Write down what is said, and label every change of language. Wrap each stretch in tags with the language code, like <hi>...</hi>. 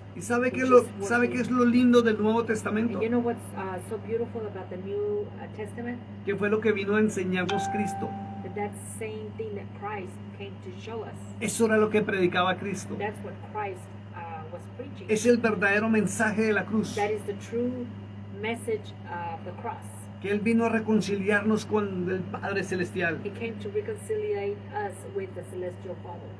<es>¿Y sabe qué es lo lindo del Nuevo Testamento?</es> <en>And you know what's so beautiful about the New Testament?</en> <es>Que fue lo que vino a enseñarnos Cristo.</es> <en>That's the same thing that Christ came to show us.</en> <es>Eso era lo que predicaba Cristo.</es> <en>That's what Christ was preaching.</en> <es>Es el verdadero mensaje de la cruz.</es> <en>That is the true message of the cross.</en> <es>Que Él vino a reconciliarnos con el Padre Celestial.</es> <en>He came to reconciliate us with the celestial Father.</en>